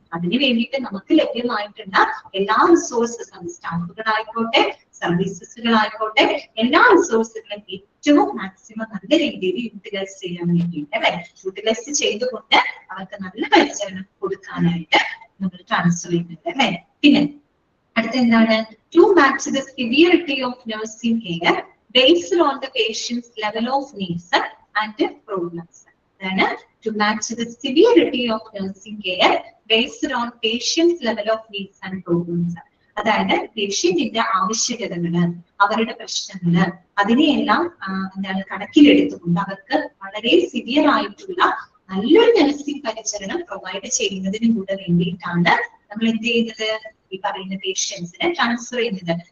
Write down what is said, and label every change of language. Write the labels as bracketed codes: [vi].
[ml] അതിനു വേണ്ടിയിട്ട് നമുക്ക് ലഭ്യമായിട്ടുള്ള എല്ലാ റിസോഴ്സസും, സ്റ്റാഫുകളായിക്കോട്ടെ സർവീസസുകളായിക്കോട്ടെ, എല്ലാ റിസോഴ്സുകളും ഏറ്റവും മാക്സിമം നല്ല രീതിയിൽ യൂട്ടിലൈസ് ചെയ്യാൻ വേണ്ടിയിട്ട് അല്ലെ, യൂട്ടിലൈസ് ചെയ്തുകൊണ്ട് അവർക്ക് നല്ല പരിചരണം കൊടുക്കാനായിട്ട് നമ്മൾ ട്രാൻസ്ഫർ ചെയ്യുന്നുണ്ട് അല്ലെ. പിന്നെ അടുത്ത എന്താണ്, [en] To match the severity of nursing care based on the patients level of needs and problems. [ml] അതാണ് [en] to match the severity of nursing care based on patient's level of needs and problems. [ml] അതായത് പേഷ്യന്റിന്റെ ആവശ്യകതകള്, അവരുടെ പ്രശ്നങ്ങള്, അതിനെയെല്ലാം എന്താണ് കണക്കിലെടുത്തുകൊണ്ട് അവർക്ക് വളരെ severe ആയിട്ടുള്ള നല്ലൊരു നഴ്സിംഗ് പരിചരണം പ്രൊവൈഡ് ചെയ്യുന്നതിന് കൂടെ വേണ്ടിയിട്ടാണ് നമ്മൾ എന്ത് ചെയ്യുന്നത്, ഈ പറയുന്ന പേഷ്യൻസിനെ ട്രാൻസ്ഫർ ചെയ്യുന്നത്.